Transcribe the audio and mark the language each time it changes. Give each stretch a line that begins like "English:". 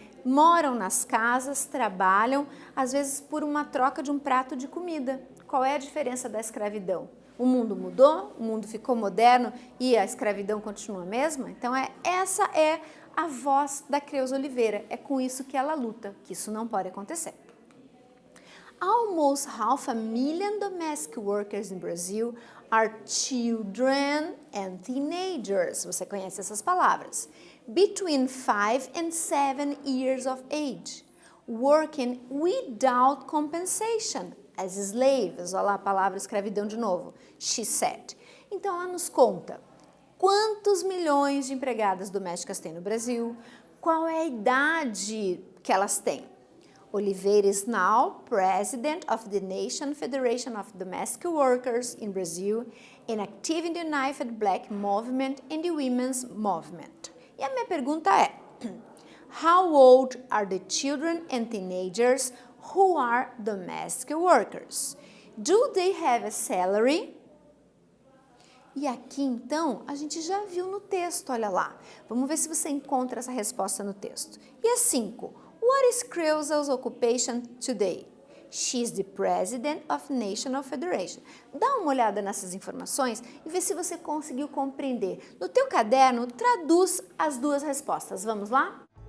Portuguese: Moram nas casas, trabalham, às vezes por uma troca de um prato de comida. Qual é a diferença da escravidão? O mundo mudou, o mundo ficou moderno e a escravidão continua a mesma? Então, essa é a voz da Creuza Oliveira, é com isso que ela luta, que isso não pode acontecer.
English: Almost 500,000 domestic workers in Brazil are children and teenagers.
Portuguese: Você conhece essas palavras?
English: Between 5 and 7 years of age, working without compensation as slaves.
Portuguese: Olha lá a palavra escravidão de novo.
English: She said.
Portuguese: Então ela nos conta quantos milhões de empregadas domésticas tem no Brasil, qual é a idade que elas têm.
English: Oliveira is now president of the Nation Federation of Domestic Workers in Brazil and active in the United Black Movement and the Women's Movement.
Portuguese: E a minha pergunta é,
English: how old are the children and teenagers who are domestic workers? Do they have a salary?
Portuguese: E aqui, então, a gente já viu no texto, olha lá. Vamos ver se você encontra essa resposta no texto. E a 5.
English: What is Creusa's occupation today? She's the president of National Federation.
Portuguese: Dá uma olhada nessas informações e vê se você conseguiu compreender. No teu caderno, traduz as duas respostas. Vamos lá?